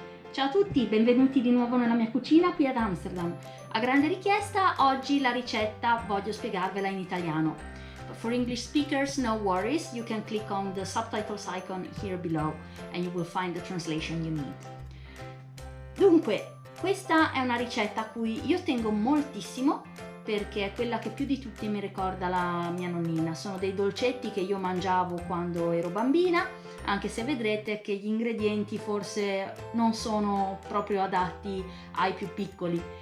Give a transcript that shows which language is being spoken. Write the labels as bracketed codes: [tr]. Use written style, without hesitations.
[it] Ciao a tutti, benvenuti di nuovo nella mia cucina qui ad Amsterdam. A grande richiesta, oggi la ricetta voglio spiegarvela in italiano. [en] But for English speakers, no worries, you can click on the subtitles icon here below and you will find the translation you need. [it] Dunque, questa è una ricetta a cui io tengo moltissimo perché è quella che più di tutti mi ricorda la mia nonnina. Sono dei dolcetti che io mangiavo quando ero bambina, anche se vedrete che gli ingredienti forse non sono proprio adatti ai più piccoli.